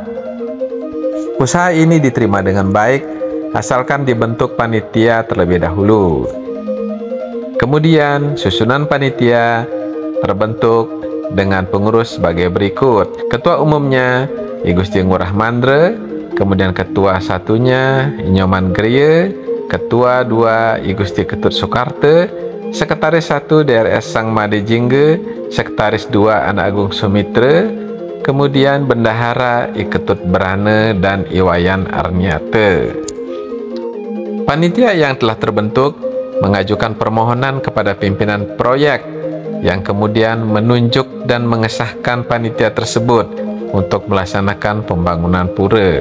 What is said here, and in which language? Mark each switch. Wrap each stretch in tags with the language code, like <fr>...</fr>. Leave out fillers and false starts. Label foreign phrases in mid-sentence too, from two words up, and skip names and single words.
<id>Usaha ini diterima dengan baik asalkan dibentuk panitia terlebih dahulu. Kemudian susunan panitia terbentuk dengan pengurus sebagai berikut. Ketua umumnya I Gusti Ngurah Mandra, kemudian ketua satunya Nyoman Griya, ketua dua I Gusti Ketut Soekarto, sekretaris 1 DRS Sang Made Jingga, sekretaris 2 Anak Agung Sumitra, kemudian bendahara I Ketut Berana dan Iwayan Arnyate. Panitia yang telah terbentuk mengajukan permohonan kepada pimpinan proyek yang kemudian menunjuk dan mengesahkan panitia tersebut untuk melaksanakan pembangunan pura.</id>